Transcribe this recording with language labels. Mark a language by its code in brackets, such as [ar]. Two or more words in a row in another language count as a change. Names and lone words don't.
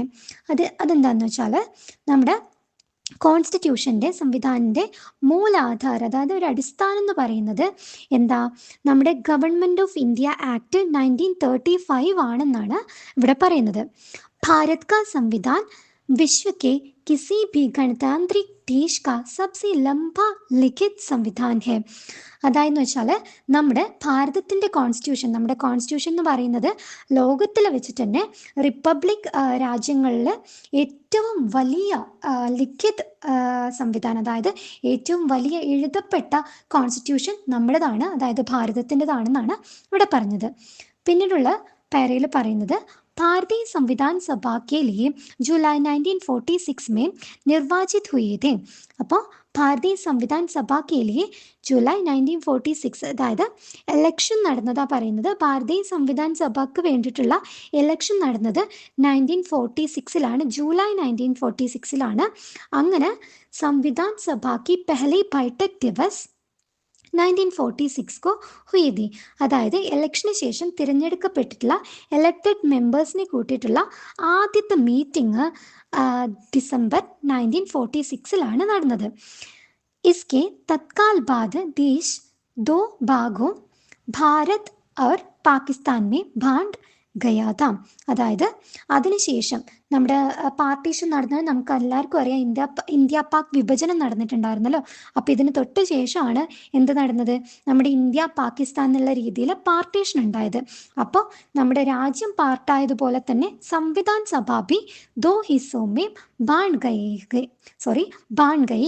[ml] അതെന്താണെന്ന് വെച്ചാൽ നമ്മുടെ കോൺസ്റ്റിറ്റ്യൂഷൻ്റെ സംവിധാനൻ്റെ മൂലാധാരം, അതായത് ഒരു അടിസ്ഥാനം എന്ന് പറയുന്നത് എന്താ, നമ്മുടെ ഗവൺമെൻറ് ഓഫ് ഇന്ത്യ ആക്ട് 1935 ആണെന്നാണ് ഇവിടെ പറയുന്നത്. [hi] भारत का संविधान विश्व के किसी भी गणतांत्रिक देश का सबसे लंबा लिखित संविधान है. [ml] അതായെന്ന് വെച്ചാൽ നമ്മുടെ ഭാരതത്തിൻ്റെ കോൺസ്റ്റിറ്റ്യൂഷൻ എന്ന് പറയുന്നത് ലോകത്തിൽ വെച്ചിട്ട് തന്നെ റിപ്പബ്ലിക് രാജ്യങ്ങളിൽ ഏറ്റവും വലിയ ലിഖിത് സംവിധാനം, അതായത് ഏറ്റവും വലിയ എഴുതപ്പെട്ട കോൺസ്റ്റിറ്റ്യൂഷൻ നമ്മുടേതാണ്, അതായത് ഭാരതത്തിൻ്റെതാണെന്നാണ് ഇവിടെ പറഞ്ഞത്. പിന്നീടുള്ള പാരയിൽ പറയുന്നത് [hi] भारतीय संविधान सभा के लिए जुलाई 1946 में निर्वाचित हुए थे. [ml] അപ്പോൾ [hi] भारतीय संविधान सभा के लिए [ml] ജൂലൈ 1946, അതായത് എലക്ഷൻ നടന്നതാണ് പറയുന്നത്. ഭാരതീയ സംവിധാൻ സഭയ്ക്ക് വേണ്ടിയിട്ടുള്ള എലക്ഷൻ നടന്നത് 1946 ജൂലൈ 1946. [hi] അങ്ങനെ संविधान सभा की पहली बैठक दिवस 1946 को हुई थी. [ml] അതായത് ഇലക്ഷന് ശേഷം തിരഞ്ഞെടുക്കപ്പെട്ടിട്ടുള്ള ഇലക്റ്റഡ് മെമ്പേഴ്സിനെ കൂട്ടിയിട്ടുള്ള ആദ്യത്തെ മീറ്റിംഗ് ഡിസംബർ 1946 നടന്നത്. [hi] इसके तत्काल बाद देश दो भागों भारत और पाकिस्तान में बांट गया था. [ml] അതായത് അതിനുശേഷം നമ്മുടെ പാർട്ടീഷൻ നടന്നത് നമുക്ക് എല്ലാവർക്കും അറിയാം. ഇന്ത്യ പാക് വിഭജനം നടന്നിട്ടുണ്ടായിരുന്നല്ലോ. അപ്പോൾ ഇതിന് തൊട്ട് ശേഷമാണ് എന്ത് നടന്നത്, നമ്മുടെ ഇന്ത്യ പാകിസ്ഥാൻ എന്നുള്ള രീതിയിൽ പാർട്ടീഷൻ ഉണ്ടായത്. അപ്പോൾ നമ്മുടെ രാജ്യം പാർട്ടായതുപോലെ തന്നെ സംവിധാൻ സഭ [hi] भी दो हिस्सों में बँट गई.